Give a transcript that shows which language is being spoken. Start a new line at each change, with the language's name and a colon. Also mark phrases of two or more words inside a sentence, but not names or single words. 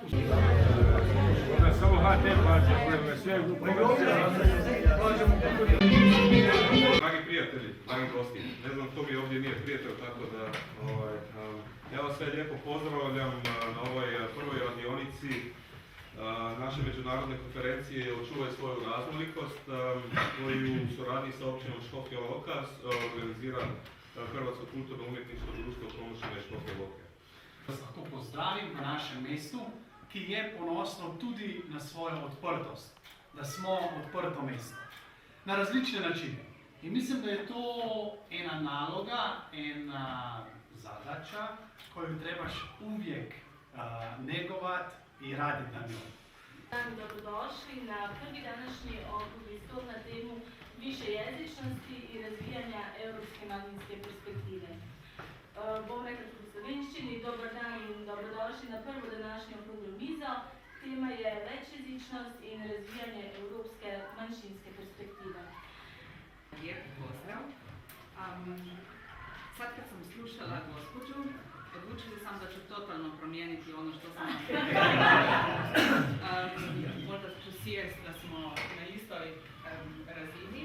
Croatian: Samo HT plaće, sve dragi prijatelji, dragi gosti, ne znam ko mi ovdje nije prijatelj, tako da ja vas sve lijepo pozdravljam na ovoj prvoj radionici naše međunarodne konferencije Očuvaj svoju raznolikost, koju u suradnji sa općinom Škofja Loka organizira Hrvatsko kulturno-umjetničko društvo Komušina i Škofja Loke.
Slovenian: Lahko pozdravim na našem mestu, ki je ponosno tudi na svojo odprtost, da smo odprto mesto na različne načine. In mislim, da je to ena naloga,
Croatian: ena zadaća koju trebaš uvijek negovati i raditi na njoj. Dobrodošli na prvi današnji okrugli stol na temu višejezičnosti i razvijanja europske manjinske perspektive.
Slovenian: Bom rekla v slovenščini, dober dan in dobrodošli na prvo današnjo okruglo mizo. Tema je večjezičnost in razvijanje evropske manjšinske perspektive.
Croatian: Lijep pozdrav. Sad kad sam slušala gospođu, odlučila sam da ću totalno promijeniti ono što sam možda ću sjest da smo na istoj razini.